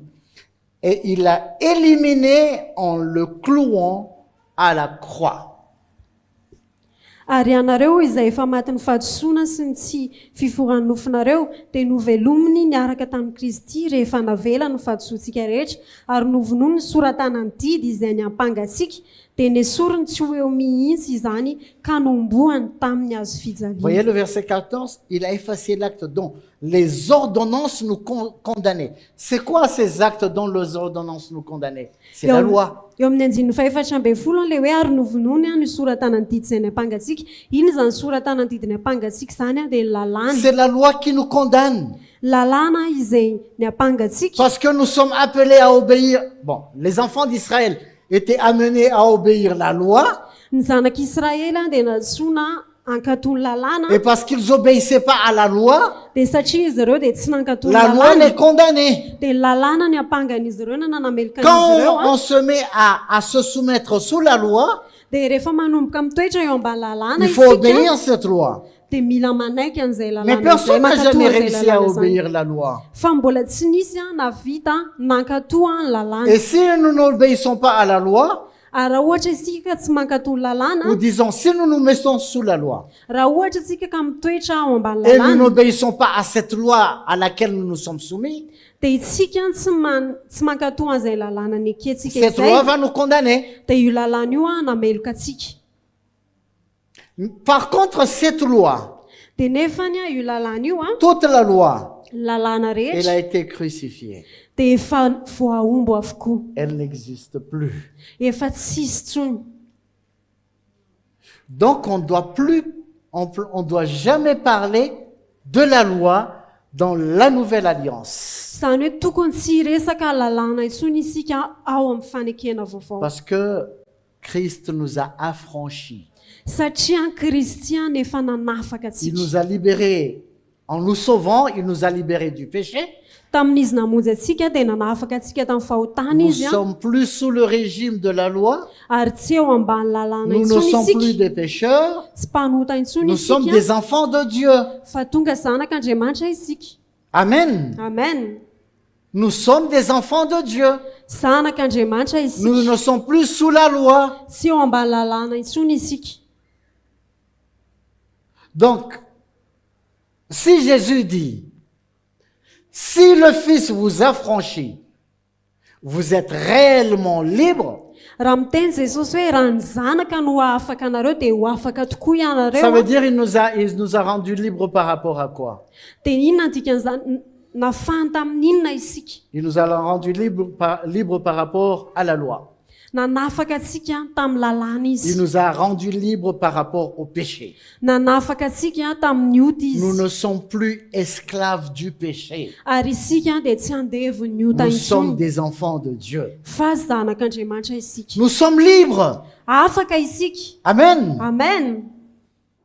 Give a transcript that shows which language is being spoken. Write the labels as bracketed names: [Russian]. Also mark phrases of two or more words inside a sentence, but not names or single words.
[French] Et il l'a éliminé en le clouant à la croix. [Malagasy] Ary ianareo izay efa maty ny fahadisoana sy ny tsy fiforan'ny nofinareo dia novelominy niaraka tamin'i Kristy rehefa navela ny fahadisoantsika rehetra ary novonoiny ny soratanany didy izay ny ampangatsika dia nesoriny tsy ho eo mihitsy izany ka nomboany tamin'ny hazo [French] Voyez [Malagasy] fijaliana. [French] le verset 14, il a effacé l'acte dont les ordonnances nous condamnaient. C'est quoi ces actes dont les ordonnances nous condamnaient? C'est la loi. [Malagasy] Eo amin'ny andininy fahaefatra ambin'ny folo le hoe ary novonoiny ny soratanany didy izay ny ampangatsika. Iny zany soratanany didy ny ampangatsika zany dia lalàna. [French] C'est la loi qui nous condamne. [Malagasy] Lalàna izay ny ampangatsika. [French] Parce que nous sommes appelés à obéir. Bon, les enfants d'Israël étaient amenés à obéir la loi. [Malagasy] Ny zanak'Israela dia natsoina hankatony lalàna. [French] Et parce qu'ils obéissaient pas à la loi, [Malagasy] Dia satria izy ireo dia tsy nankatony [French] la loi les [Malagasy] lalàna. [French] condamnait. [Malagasy] Dia lalàna ny ampangan'izy ireo na nanamelika [French] Quand [Malagasy] an'izy ireo. [French] on se met à se soumettre sous la loi, [Malagasy] Dia rehefa manomboka mitoetra eo ambany lalàna [French] il faut [Malagasy] isika [French] obéir à cette loi. [Malagasy] dia mila manaiky an'izay [French] Mais [Malagasy] lalàna [French] personne n'a [Malagasy] mankatoa [French] jamais [Malagasy] an'izay [French] réussi à [Malagasy] lalàna izany. [French] obéir la loi. [Malagasy] Fa mbola tsy nisy navita nankatoa ny lalàna. [French] Et si nous n'obéissons pas à la loi, [Malagasy] Ary raha ohatra isika tsy mankatoa ny [French] ou [Malagasy] lalàna, [French] disons, si nous nous mettons sous la loi, [Malagasy] raha ohatra isika ka mitoetra ao ambany [French] et nous [Malagasy] lalàna, [French] n'obéissons pas à cette loi à laquelle nous nous sommes soumis, [Malagasy] dia isika tsy mankatoa an'izay lalàna ny akentsika [French] cette loi [Malagasy] izay, [French] va nous condamner. [Malagasy] dia io lalàna io nameloka atsika. [French] Par contre, cette loi, [Malagasy] Dia nefany io lalàna io [French] toute la loi, [Malagasy] lalàna [French] elle [Malagasy] rehetra [French] a été crucifiée. [Malagasy] dia efa voaombo avokoa, [French] Elle n'existe plus. [Malagasy] efa tsisy tsony. [French] Donc, on doit jamais parler de la loi dans la nouvelle alliance. [Malagasy] Izany hoe tokony tsy hiresaka lalàna intsony isika ao amin'ny fanekena vaovao. [French] Parce que Christ nous a affranchis. [Malagasy] Satria Kristian efa nanafaka [French] Il [Malagasy] atsika. [French] nous a libérés. En nous sauvant, il nous a libérés du péché. [Malagasy] Tamin'izy namonjy atsika dia nanafaka atsika tamin'ny fahotana [French] Nous ne [Malagasy] izy [French] sommes plus sous le régime de la loi. [Malagasy] ary tsy eo ambany lalàna [French] Nous ne [Malagasy] intsony [French] sommes plus [Malagasy] isika. [French] des pécheurs. [Malagasy] Tsy mpanota intsony [French] Nous sommes [Malagasy] isika [French] des enfants de Dieu. [Malagasy] fa tonga zanak'Andriamanitra isika. [French] Amen. [Malagasy] Amen. [French] Nous sommes des enfants de Dieu. [Malagasy] Zanak'Andriamanitra [French] Nous [Malagasy] isika. [French] ne sommes plus sous la loi. [Malagasy] Tsy eo ambany lalàna intsony isika. [French] Donc, si Jésus dit, si le Fils vous affranchit, vous êtes réellement libre, [Malagasy] Raha miteny Jesosy hoe raha ny zanaka no afaka anareo dia ho afaka tokoa [French] ça [Malagasy] ianareo. [French] veut dire il nous a rendus libres par rapport à quoi? [Malagasy] Dia inona dikan'izany nafany tamin'inona isika? [French] Il nous a rendus libres par rapport à la loi. [Malagasy] Nanafaka atsika tamin'ny lalàna [French] Il [Malagasy] izy. [French] nous a rendus libres par rapport au péché. [Malagasy] Nanafaka atsika tamin'ny ota [French] Nous [Malagasy] izy. [French] ne sommes plus esclaves du péché. [Malagasy] Ary isika dia tsy andevon'ny ota [French] Nous sommes [Malagasy] intsony [French] des enfants de Dieu. [Malagasy] fa zanak'Andriamanitra isika. [French] Nous sommes libres. [Malagasy] Afaka isika. Amen.